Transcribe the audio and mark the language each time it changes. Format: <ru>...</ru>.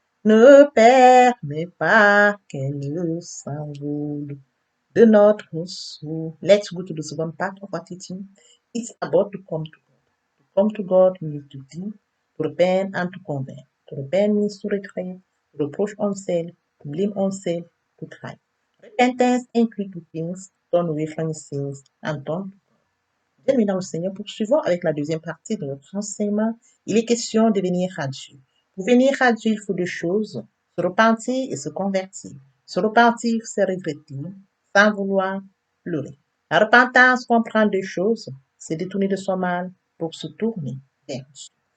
<fr>Ne permets pas qu'elle s'envole de notre soul.</fr> <en>Let's go to the second part of our teaching. It's about to come to God. To come to God means to think, to repent and to convert. To repent means to retreat, to reproach oneself, to blame oneself, to cry. Repentance includes two things, turn away from your sins and turn.</en> <fr>Bien, mesdames et Seigneur, poursuivons avec la deuxième partie de notre enseignement. Il est question de venir à Dieu. Pour venir à Dieu, il faut deux choses, se repentir et se convertir. Se repentir, c'est regretter, sans vouloir pleurer. La repentance comprend deux choses, c'est détourner de son mal pour se tourner vers Dieu.</fr>